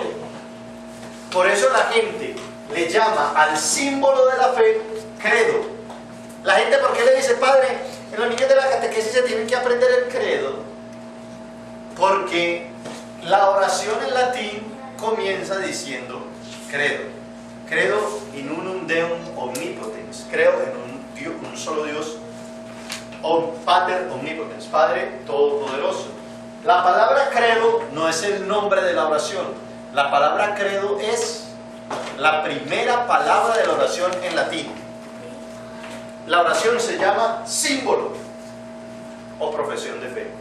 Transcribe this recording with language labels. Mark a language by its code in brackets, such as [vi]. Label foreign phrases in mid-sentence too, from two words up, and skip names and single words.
[es] Por eso la gente le llama al símbolo de la fe credo. La gente, ¿por qué le dice, padre, en los niños de la catequesis se tienen que aprender el credo? Porque la oración en latín comienza diciendo credo. [la] Credo in unum Deum omnipotens. [es] Creo en un solo Dios, [la] Pater omnipotens, [es] Padre todopoderoso. La palabra credo no es el nombre de la oración. La palabra credo es la primera palabra de la oración en latín. La oración se llama símbolo o profesión de fe.